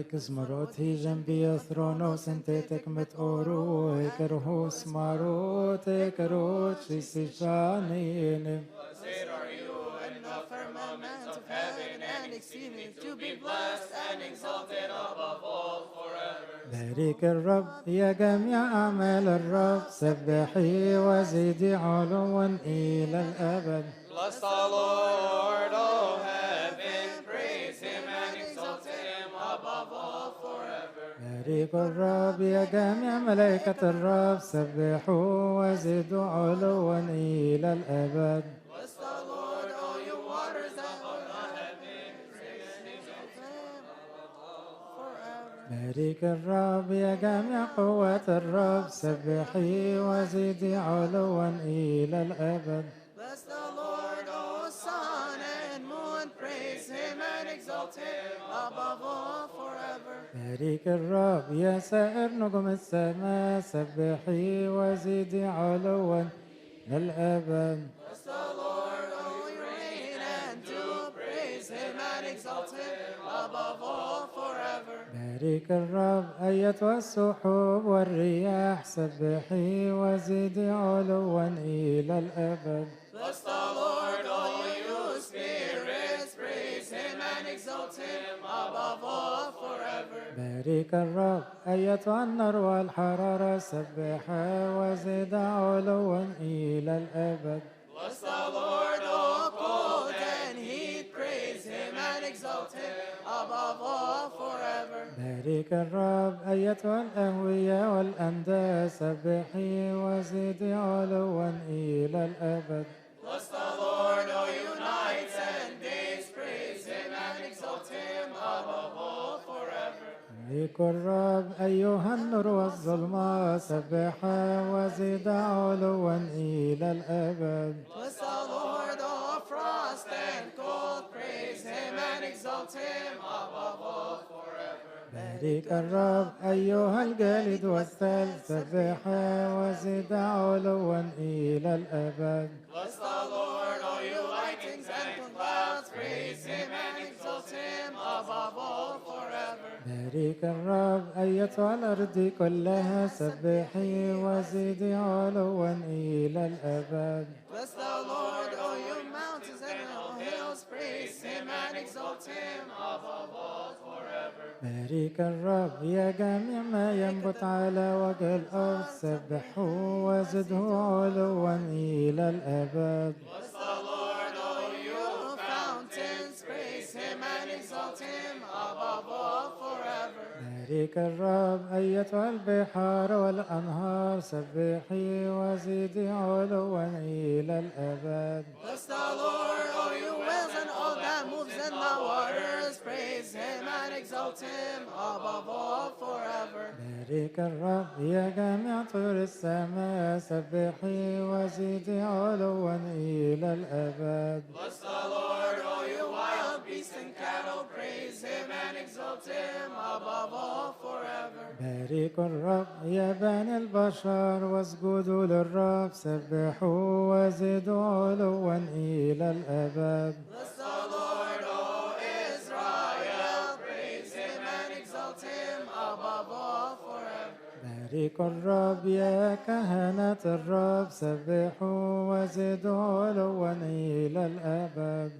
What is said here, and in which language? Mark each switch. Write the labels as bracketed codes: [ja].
[cop] Ekesmarote jambia thronos entetek met oro kerhos marote keroche sishanine. [en] Blessed are you in the firmament of heaven, and exceedingly to be blessed and exalted above all forever. [ar] بارك الرب يا جميع أعمال الرب سبحي وزدي علوا إلى الأبد. [en] Bless the Lord, O heaven, praise him and exalt him above all forever. [ar] بارك الرب يا جميع ملائكة الرب سبحوا وزدوا علوا إلى الأبد. [en] Bless the Lord, all you waters that are in heaven, praise him and exalt him forever. [ar] بارك الرب يا جميع قوات الرب سبحي وزدي علوا إلى الأبد. [en] Bless the Lord, O sun and moon, praise him and exalt him above all forever. [ar] بارك الرب يا سائر نجوم السماء سبحي وزدي علوا للأبد. [en] Bless the Lord, O you reign, and do praise him and exalt him above all forever. [ar] بارك الرب أيتها السحب والرياح سبحي وزدي علوا إلى الأبد. [en] Bless the Lord, all you spirits, praise him and exalt him above all forever. [ar] بارك الرب أيتها النار والحرارة سبحا وزد علوا إلى الأبد. [en] Bless the Lord, all cold and heat, praise him and exalt him above all forever. [ar] بارك الرب أيتها الأهوية والأندى سبحي وزدي علوا إلى الأبد. [en] Bless the Lord, all you nights and days, praise him and exalt him above all forever. [ar] بارك الرب أيها النور والظلمة سبحا وزد علوا إلى الأبد. [en] Bless the Lord, all frost and cold, praise him and exalt him above all forever. [ar] بارك الرب أيها الجالد والثلج سبحا وزد علوا إلى الأبد. [en] Bless the Lord, all you lightnings and clouds, praise him and exalt him above all forever. [ar] بارك الرب أيتها الأرض كلها سبحي وزدي علوا إلى الأبد. [en] Bless the Lord, all you mountains and all hills, praise him and exalt him above all forever. [ar] بارك الرب يا جميع ما ينبت على وجه الأرض سبحوا وزده علوا إلى الأبد. [en] Bless the Lord, all you fountains, praise him and exalt him above all forever. [ar] بارك الرب أيتها البحار والأنهار سبحي وزدي علوا إلى الأبد. [en] Bless the Lord, all you whales and all that moves in the waters, praise him and exalt him above all forever. [ar] بارك الرب يا جميع طيور السماء سبحي وزدي علوا إلى الأبد. [en] Bless the Lord, all you wild beasts and cattle, praise him and exalt him above all forever. [ar] بارك الرب يا بني البشر واسجدوا للرب سبحوا وزدوا علوا إلى الأبد. [en] Bless the Lord, O Israel, praise him and exalt him above all forever. [ar] بارك الرب يا كهنة الرب سبحوا وزدوا علوا إلى الأبد.